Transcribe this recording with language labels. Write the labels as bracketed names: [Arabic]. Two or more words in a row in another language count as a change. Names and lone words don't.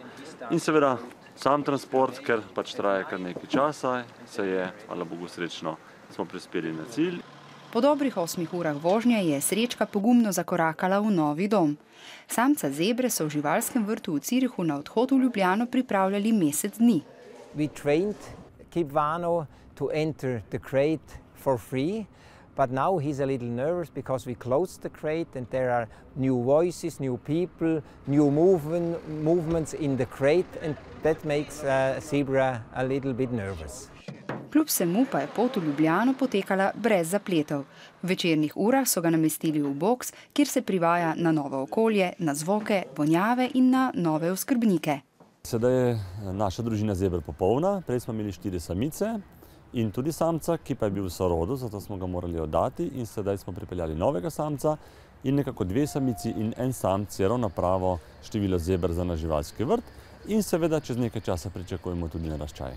[Slovenian] In seveda sam transport, ker pač traja kar nekaj časa, se je, hvala Bogu srečno, smo prispeli na cilj. Po dobrih 8 urah vožnje je Srečka pogumno zakorakala v novi dom. Samca zebre so v živalskem vrtu v Cirihu na odhod v Ljubljano pripravljali mesec dni. [English] We trained Kip Vano to enter the crate for free, but now he's a little nervous because we closed the crate and there are new voices, new people, new movements in the crate and that makes zebra a little bit nervous. [Slovenian] Kljub vsemu pa je pot v Ljubljano potekala brez zapletov. V večernih urah so ga namestili v boks, kjer se privaja na novo okolje, na zvoke, vonjave in na nove oskrbnike. Sedaj je naša družina zeber popolna, prej smo imeli 4 samice in tudi samca, ki pa je bil v sorodu, zato smo ga morali oddati in sedaj smo pripeljali novega samca in nekako 2 samici in 1 samec je ravno pravo število zeber za naš živalski vrt in seveda čez nekaj časa pričakujemo tudi naraščaj.